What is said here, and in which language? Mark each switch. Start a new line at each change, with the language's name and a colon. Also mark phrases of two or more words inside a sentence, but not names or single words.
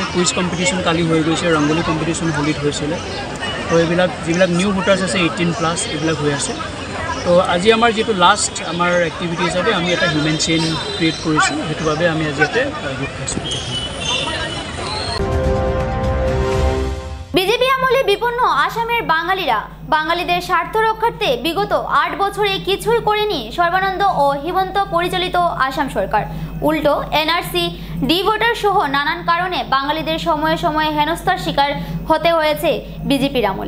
English: quiz competition
Assamese: কালি হৈ গৈছে, ৰংগোলী কম্পিটিশ্যন হোলীত হৈছিলে। তো এইবিলাক যিবিলাক
English: new voters
Assamese: আছে 18+ এইবিলাক হৈ আছে। তো আজি আমাৰ যিটো লাষ্ট আমাৰ এক্টিভিটি হিচাপে আমি এটা
English: human chain create
Assamese: কৰিছোঁ, সেইটো বাবে আমি আজি ইয়াতে গোট খাইছোঁ।
Bangla: বিজেপি আমলে বিপন্ন আসামের বাঙালিরা বাঙালিদের স্বার্থ রক্ষার্থে বিগত 8 বছরে কিছুই করেনি সর্বানন্দ ও হিমন্ত পরিচালিত আসাম সরকার। উল্টো এনআরসি, ডি ভোটার সহ নানান কারণে বাঙালিদের সময়ে সময়ে হেনস্থার শিকার হতে হয়েছে বিজেপির আমলে।